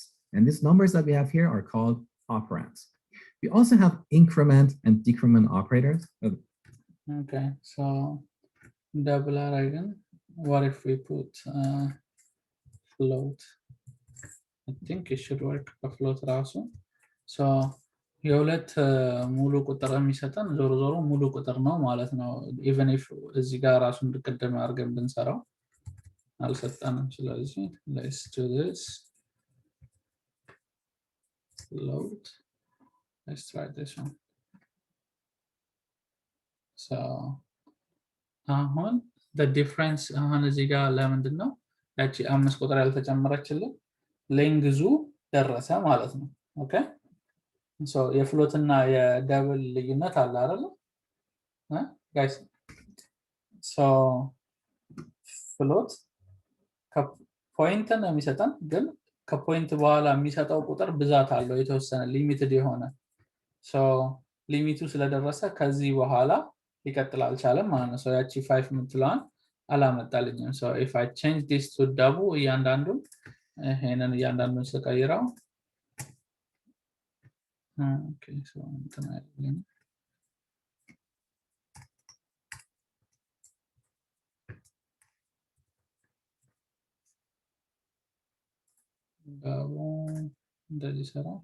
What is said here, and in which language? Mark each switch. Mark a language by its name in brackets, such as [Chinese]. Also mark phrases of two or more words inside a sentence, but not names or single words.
[English] And these numbers that we have here are called operands. We also have increment and decrement operators. Okay, so double again. What if we put float? I think it should work for float also. [Amharic] So የሁለት ሙሉ ቁጥር የሚሰጠን ዞሮ ዞሮ ሙሉ ቁጥር ነው ማለት ነው። [English] even if [Amharic] እዚህ ጋር ራሱ እንድቀደም አድርገን ብንሰራው አልሰጠንም። ስለዚህ [English] let's do this float. Let's try this one. [Amharic] So አሁን [English] the difference [Amharic] አሁን እዚህ ጋር ለምንድን ነው ያቺ 5 ቁጥር ያልተጨመረችልን? ሌንግዙ ደረሰ ማለት ነው። ኦኬ so የፍሎት እና የደብል ልዩነት አለ አይደል ጋይስ? so ፍሎት ከፖይንት ነው የሚሰጠን፣ ግን ከፖይንት በኋላ የሚሰጠው ቁጥር ብዛት አለው የተወሰነ ሊሚትድ የሆነ። so ሊሚቱ ስለደረሰ ከዚህ በኋላ ሊቀጥል አልቻለም ማለት ነው። so ያቺ 5 የምትለዋን አላመጣልኝም። [English] so if I change this to double [Amharic] እያንዳንዱን ይሄንን እያንዳንዱን ስቀይረው [English] okay so [Amharic] እንትን አይደለም double እንደዚህ ሰራ።